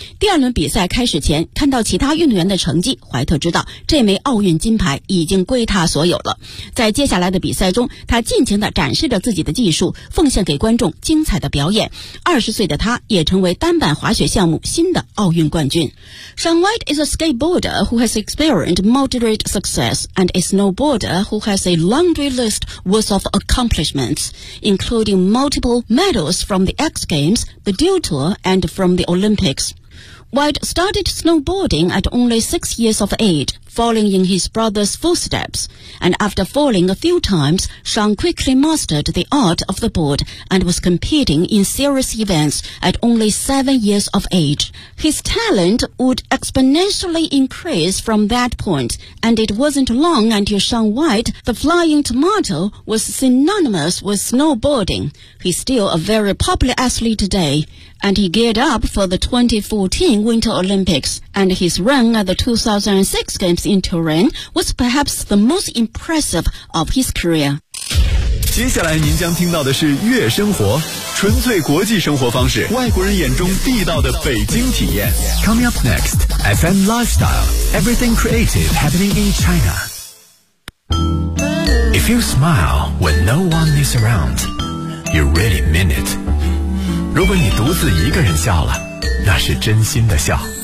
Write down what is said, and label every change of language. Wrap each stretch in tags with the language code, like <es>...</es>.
<zh>第二轮比赛开始前，看到其他运动员的成绩，怀特知道这枚奥运金牌已经归他所有了。在接下来的比赛中，他尽情地展示着自己的技术，奉献给观众精彩的表演。 20岁的他也成为单板滑雪项目新的奥运冠军。</zh> <en>Sean White is a skateboarder who has experienced moderate success and a snowboarder who has a laundry list worth of accomplishments, including multiple medals from the X Games, the Dew Tour, and from the Olympics. White started snowboarding at only 6 years of age,falling in his brother's footsteps. And after falling a few times, Sean quickly mastered the art of the board and was competing in serious events at only 7 years of age. His talent would exponentially increase from that point, and it wasn't long until Sean White, the flying tomato, was synonymous with snowboarding. He's still a very popular athlete today, and he geared up for the 2014 Winter Olympics, and his run at the 2006 Games in Turin was perhaps the most impressive of his career.</en> <zh>接下来您将听到的是悦生活，纯粹国际生活方式，外国人眼中地道的北京体验。</zh> <en>Coming up next, FM Lifestyle, everything creative happening in China. If you smile when no one is around, you really mean it.</en> <zh>如果你独自一个人笑了，那是真心的笑。</zh>